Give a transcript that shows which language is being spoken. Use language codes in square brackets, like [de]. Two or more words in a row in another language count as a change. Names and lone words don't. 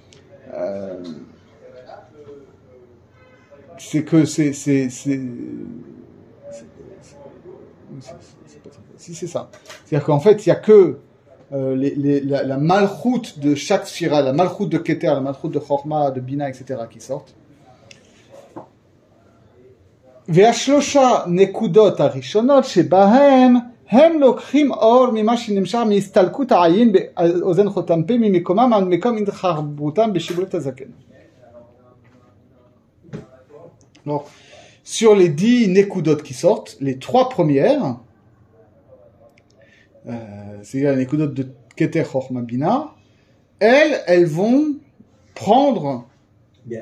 [fr] C'est que si c'est ça. C'est-à-dire qu'en fait, il y a que la malchoute de chaque sphira, la malchoute de Keter, la malchoute de Chorma, de Bina, etc. qui sortent. [he] והשלושה נקודות הראשונות שבהם הם לוקחים אור ממה שנמשך מהסתלקות העין באוזן חותם פה ממקומם עד מקום התחרבותם בשיבולת הזקן. [fr] Alors, sur les 10 nekudot qui sortent, les 3 premières, c'est-à-dire les nekudot de Keter, Chorma, Bina, elles vont prendre bien,